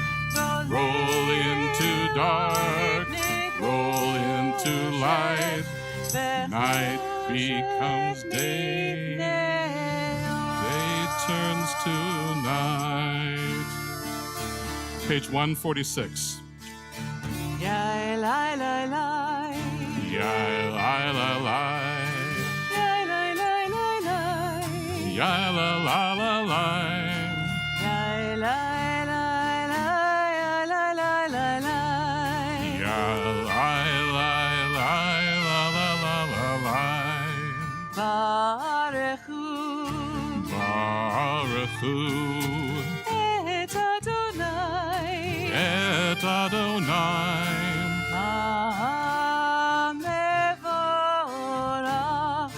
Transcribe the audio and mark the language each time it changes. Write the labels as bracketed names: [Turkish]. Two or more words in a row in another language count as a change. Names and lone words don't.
[English] Roll into dark, roll into light. Night becomes day, day turns to night. Page 146. Yai lai lai lai. Yai lai lai lai. Yai lai lai lai lai. Yai la la la la. Yai lai lai lai. Yai lai lai lai lai. Yai lai lai lai la la la la la. [Hebrew] Baruch Hu Baruch Hu et Adonai. et Adonai. Ha'mevorach.